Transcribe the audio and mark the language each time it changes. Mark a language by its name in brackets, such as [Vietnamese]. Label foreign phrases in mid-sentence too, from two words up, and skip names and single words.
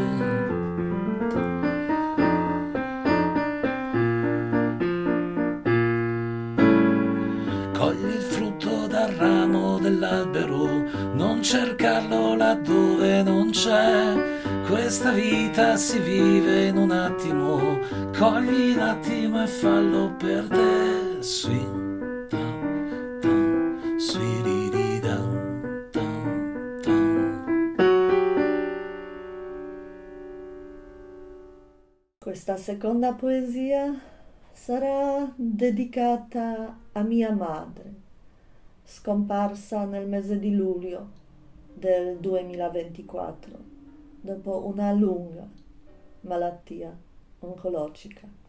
[Italian] Cogli il frutto dal ramo dell'albero, non cercarlo laddove non c'è. Questa vita si vive in un attimo, cogli l'attimo e fallo per te, sui, tam, tam, sui di dam, tam, tam. Questa seconda poesia sarà dedicata a mia madre, scomparsa nel mese di luglio del 2024, dopo una lunga malattia oncologica.